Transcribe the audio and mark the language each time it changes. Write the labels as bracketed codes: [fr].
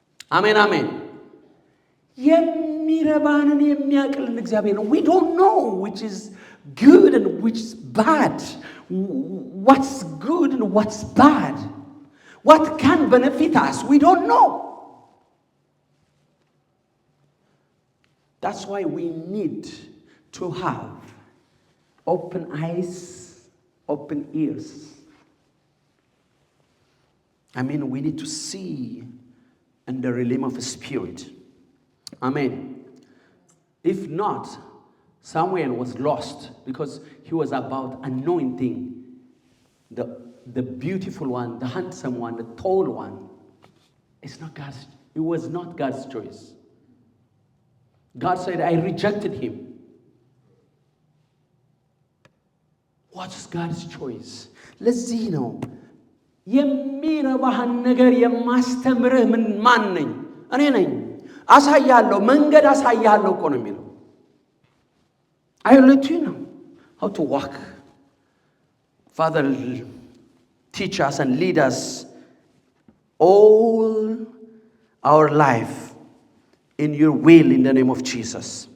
[am] አሜን አሜን። የሚረባንን የሚያቅልን እግዚአብሔር ነው። [en] we don't know which is good and which is bad, what's good and what's bad, what can benefit us, we don't know. That's why we need to have open eyes, open ears. I mean, we need to see in the realm of the spirit. Amen. If not, Samuel was lost because he was about anointing the beautiful one, the handsome one, the tall one. It was not God's choice. God said, I rejected him. What is God's choice? [am] ለዚህ ነው የሚረባህን ነገር የማስተምርህ ማን ነኝ? እኔ ነኝ። አሳያለሁ፣ መንገድ አሳያለሁ እኮ ነው የሚለው። [en] I will let you know how to walk. Father, teach us and lead us all our life in your will in the name of Jesus.